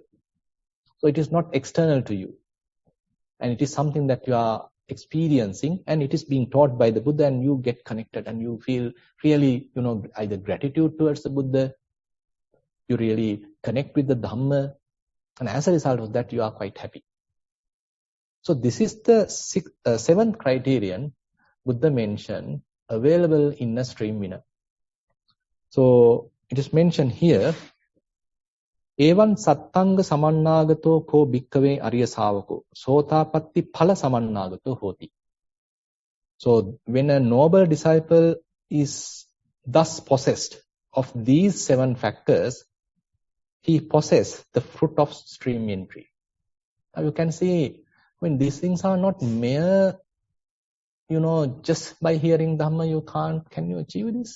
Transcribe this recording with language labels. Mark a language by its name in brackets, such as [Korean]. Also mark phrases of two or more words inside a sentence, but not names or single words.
[English] So it is not external to you. And it is something that you are experiencing and it is being taught by the Buddha, and you get connected and you feel really, either gratitude towards the Buddha, you really connect with the Dhamma, and as a result of that, you are quite happy. So this is the seventh criterion Buddha mentioned, available in a stream winner. So it is mentioned here, [Pali] Evan sattanga samannagato ko bhikkave arya savako sotapatti phala samannagato hoti. [English] So when a noble disciple is thus possessed of these 7 factors, he possesses the fruit of stream entry. Now you can see, these things are not mere, just by hearing Dhamma, can you achieve this?